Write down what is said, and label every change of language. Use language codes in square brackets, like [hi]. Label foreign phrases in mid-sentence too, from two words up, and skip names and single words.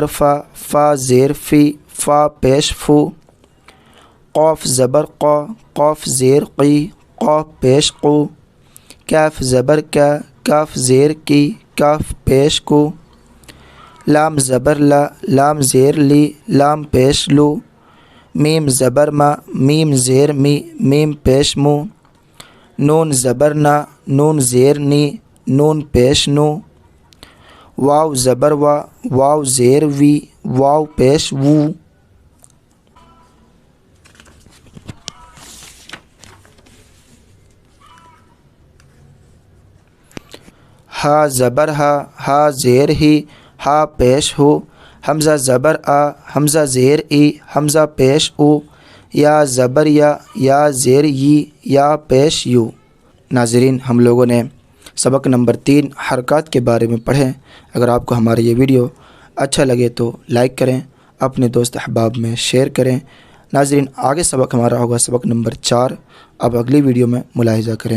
[ur] فا، فا زیر فی، فا پیش فو، قاف زبر قا، قاف زیر قی، قاف پیش قو، کاف زبر کا، کاف زیر کی، کاف پیش کو، لام زبر لا، لام زیر لی، لام پیش لو، میم زبر ما، میم زیر می، میم پیش مو، نون زبر نا، نون زیر نی، نون پیش نو، واو زبر وا، واو زیر وی، واو پیش وو، ہا زبر ہا، ہا زیر ہی، ہا پیش ہو، حمزہ زبر آ، حمزہ زیر ای، حمزہ پیش او، یا زبر یا زیر ی، یا پیش یو۔ ناظرین، ہم لوگوں نے سبق نمبر 3 حرکات کے بارے میں پڑھیں۔ اگر آپ کو ہمارا یہ ویڈیو اچھا لگے تو لائک کریں، اپنے دوست احباب میں شیئر کریں۔ ناظرین، آگے سبق ہمارا ہوگا سبق نمبر 4۔ اب اگلی ویڈیو میں ملاحظہ کریں۔